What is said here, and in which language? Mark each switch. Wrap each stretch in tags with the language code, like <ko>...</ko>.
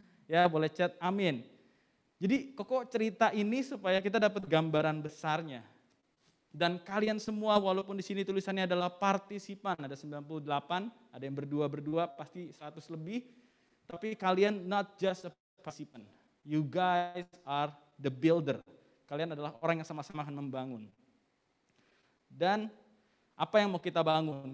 <id>Ya, boleh chat amin. Jadi Koko cerita ini supaya kita dapat gambaran besarnya. Dan kalian semua walaupun di sini tulisannya adalah partisipan, ada 98, ada yang berdua pasti 100 lebih. Tapi kalian</id> <en>not just a participant. You guys are the builder.</en> <id>Kalian adalah orang yang sama-sama akan membangun. Dan apa yang mau kita bangun?</id>